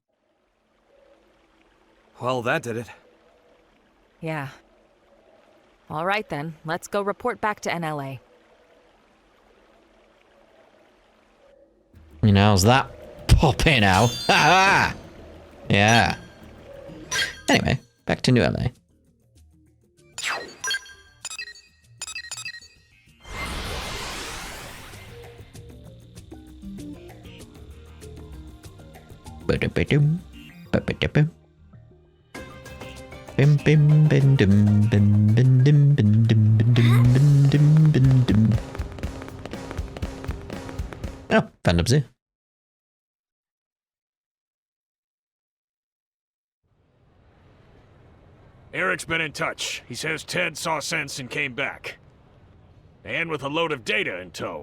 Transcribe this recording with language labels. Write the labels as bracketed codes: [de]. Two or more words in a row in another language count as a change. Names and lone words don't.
[en] Well, that did it. Yeah. All right then, let's go report back to NLA. You know, how's that popping out? Ha ha! Yeah. Anyway, back to New LA. Ba-da-ba-dum, ba-ba-da-bum. Bim bim bim dum bim bim dim bim dim bim dim dim bim dim. Oh, Phantom Zoo. Eric's been in touch. He says Ted saw sense and came back. And with a load of data in tow.